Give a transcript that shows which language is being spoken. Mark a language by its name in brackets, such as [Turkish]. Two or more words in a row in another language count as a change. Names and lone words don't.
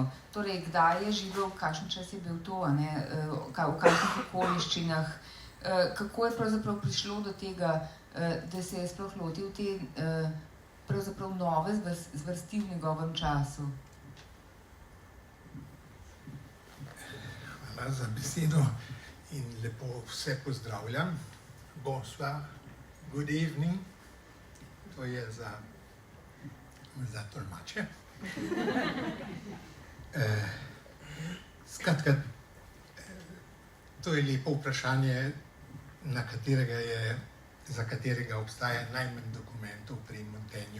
[Slovenian] Torej, kdaj je živel, kakšen čas je bil to, v kakšnih okoliščinah, kako je pravzaprav prišlo do tega, da se je sploh lotil te pravzaprav nove zvrsti v njegovem času. Hvala za besedo in lepo vse pozdravljam. [French] Bonsoir, [English] good evening, [Slovenian] to je za tolmače. Skratka, to je lepo vprašanje, za katerega obstaja najmanj dokumentov pri Montaignu.